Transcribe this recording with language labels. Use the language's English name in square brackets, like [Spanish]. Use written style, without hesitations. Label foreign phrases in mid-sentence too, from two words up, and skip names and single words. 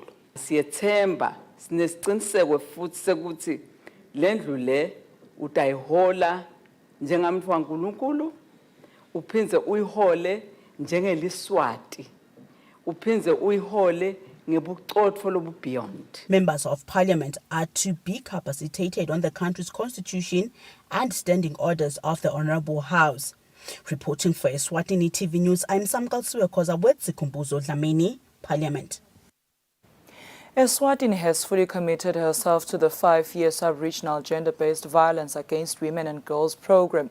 [Swati] Siyethemba sinesiciniseko futhi sekuthi lendlu le utayihola njengamntu waNkulunkulu uphinze uyihole njengeliswati uphinze uyihole ngebucotfo lobu beyond. [English] Members of Parliament are to be capacitated on the country's constitution and standing orders of the Honorable House. Reporting for Eswatini TV News, I'm Samkal Suekoza with Sikumbuzo Dlamini, Parliament. Eswatini has fully committed herself to the 5-year sub-regional gender-based violence against women and girls program.